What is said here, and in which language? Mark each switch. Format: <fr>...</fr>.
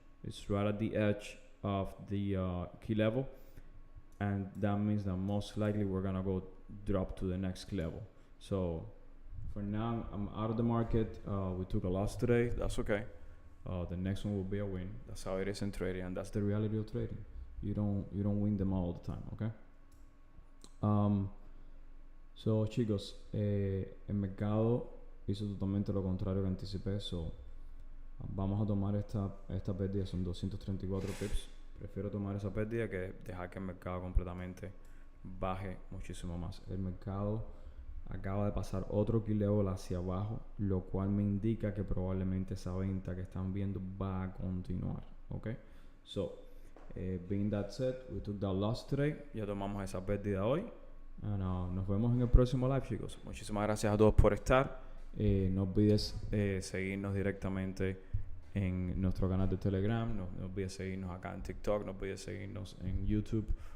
<en>It's right at the edge of the key level, and that means that most likely we're gonna go drop to the next key level. So For now, I'm out of the market. We took a loss today. That's okay. The next one will be a win. That's how it is in trading, and that's the reality of trading. You don't win them all the time, okay?</en> <es>So chicos, el mercado hizo totalmente lo contrario que anticipé. So vamos a tomar esta pérdida, son 234 pips. Prefiero tomar esa pérdida que dejar que el mercado completamente baje muchísimo más. El mercado acaba de pasar otro key level hacia abajo, lo cual me indica que probablemente esa venta que están viendo va a continuar, ¿ok?</es> <en>So, being that said, we took that loss today.</en> <es>Ya tomamos esa pérdida hoy. Nos vemos en el próximo live, chicos. Muchísimas gracias a todos por estar. No olvides seguirnos directamente en nuestro canal de Telegram. No olvides seguirnos acá en TikTok. No olvides seguirnos en YouTube.</es>